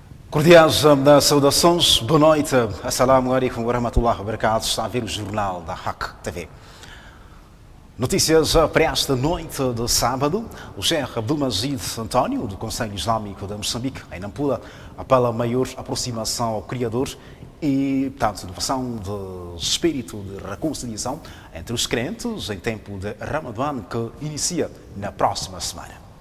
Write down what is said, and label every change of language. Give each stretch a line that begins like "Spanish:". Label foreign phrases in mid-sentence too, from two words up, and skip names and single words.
Portuguese: Cordiais saudações, boa noite,
Arabic: السلام عليكم ورحمة الله وبركاته.
Portuguese: Está a ver o jornal da Haq TV. Notícias para esta noite de sábado. O Sheikh Abdulmajid António, do Conselho Islâmico de Moçambique, em Nampula, apela a maior aproximação ao Criador e, portanto, inovação de espírito de reconciliação entre os crentes em tempo de Ramadã, que inicia na próxima semana.